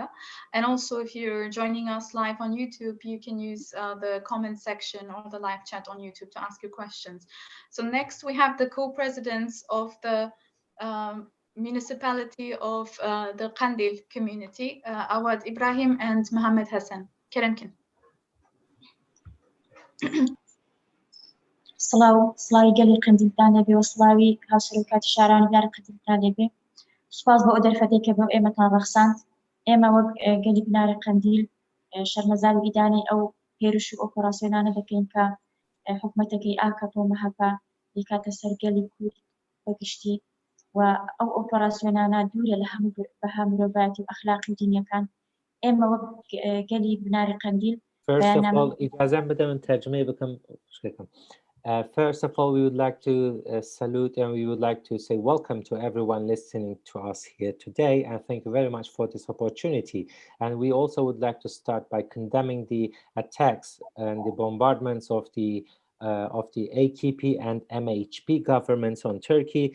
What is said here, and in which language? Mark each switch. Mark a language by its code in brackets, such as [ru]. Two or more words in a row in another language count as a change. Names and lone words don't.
[en] And also, if you're joining us live on YouTube, you can use the comment section or the live chat on YouTube to ask your questions. So next, we have the co-presidents of the municipality of the Qendîl community, Awad Ibrahim and Mohammed Hassan. [ku] Keremkin. [ckb] سڵاوی گەلی قەندیلتان لەبێ و سڵاوی هاوسەرۆکاتی شارانی لارە قەندیلتان لەبێ سوپاس بۆ ئەو دەرفەتێکە بۆ ئێمەتان ڕەخساند ئێمە وەک گەلی بنارە قەندیل شەرمەزاری ئیدانی ئەو هێرش و ئۆپۆراسیۆنانە دەکەین کە حکوومەتەکەی ئاکەپۆ مەهەپا دیکاتە سەر گەلی کورد بەگشتی و ئەو ئۆپۆراسیۆنانە دوورە لە هەموو بەها مرۆڤایەتی و ئەخلاقی دینیەکان ئێمە وەک گەلی بناری قەندیل [en] First of all, [ar] إجازة بدون ترجمة بكم [en] First of all, we would like to salute and we would like to say welcome to everyone listening to us here today, and thank you very much for this opportunity. And we also would like to start by condemning the attacks and the bombardments of the AKP and MHP governments on Turkey.